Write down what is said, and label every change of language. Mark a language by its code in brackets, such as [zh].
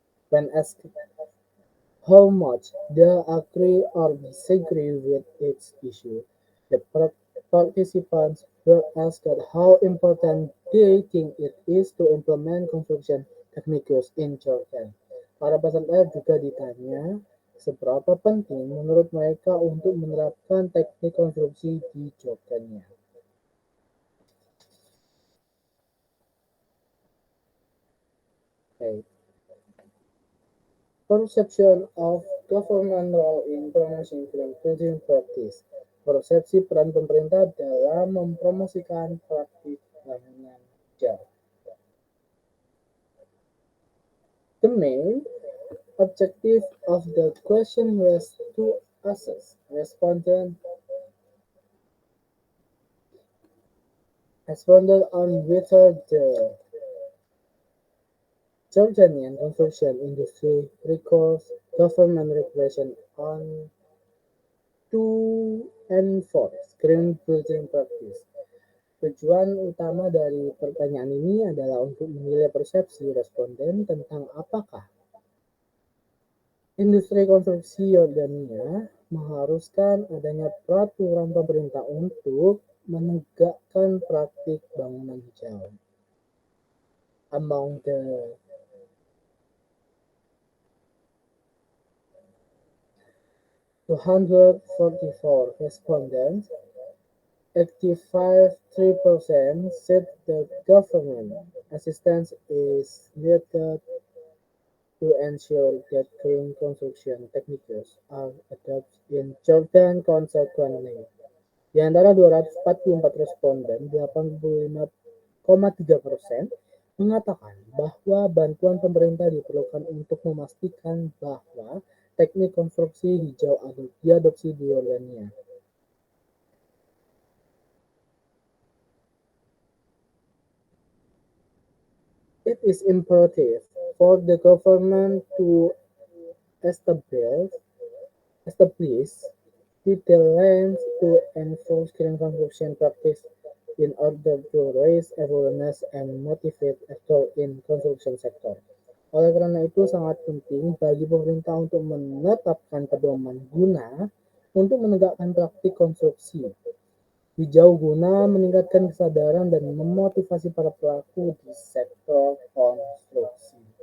[en] When asked how much they agree or disagree with each issue, the participants were asked how important they think it is to implement construction techniques in Jordan. [id] Para peserta juga ditanya seberapa penting menurut mereka untuk menerapkan teknik konstruksi di Jordannya. [en] Okay. Perception of government role in promoting green building practice. [id] Persepsi peran pemerintah dalam mempromosikan praktik bangunan hijau. [en] The main objective of the question was to assess responded on whether the Jordanian construction industry requires government regulation on to enforce green building practice. [id] Tujuan utama dari pertanyaan ini adalah untuk menilai persepsi responden tentang apakah industri konstruksi Yordania mengharuskan adanya peraturan pemerintah untuk menegakkan praktik bangunan hijau. [en] Among the 244 respondents, 85.3% said the government assistance is needed to ensure that green construction techniques are adopted in Jordan consequently. [id] Di antara 244 responden, 85,3% mengatakan bahwa bantuan pemerintah diperlukan untuk memastikan bahwa teknik konstruksi hijau diadopsi di Yordania. [en] It is imperative for the government to establish detailed to enforce green construction practice in order to raise awareness and motivate actors in construction sector. [id] Oleh karena itu sangat penting bagi pemerintah untuk menetapkan pedoman guna untuk menegakkan praktik konstruksi hijau guna meningkatkan kesadaran dan memotivasi para pelaku di sektor konstruksi.